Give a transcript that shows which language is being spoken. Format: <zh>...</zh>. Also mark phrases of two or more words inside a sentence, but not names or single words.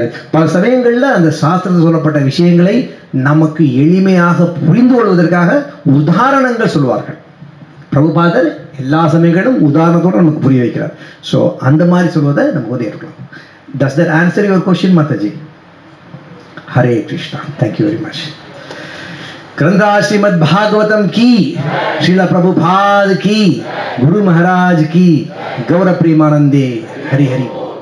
<ta>பல சமயங்களில் அந்த சாஸ்திரத்தில் சொல்லப்பட்ட விஷயங்களை நமக்கு எளிமையாக புரிந்து கொள்வதற்காக உதாரணங்கள் சொல்வார்கள். பிரபுபாதர் எல்லா சமயங்களும் உதாரணத்தோடு நமக்கு புரிய வைக்கிறார். ஸோ அந்த மாதிரி சொல்வதை நமக்கு ஏற்கலாம்.</ta> <en>Does that answer your question மாதாஜி? ஹரே கிருஷ்ணா. Thank you very much.</en> <hi>ग्रंथा श्रीमद् भागवतम की, श्रीला प्रभुपाद की, गुरु महाराज की, गौर प्रेमानंदे, हरि हरि।</hi>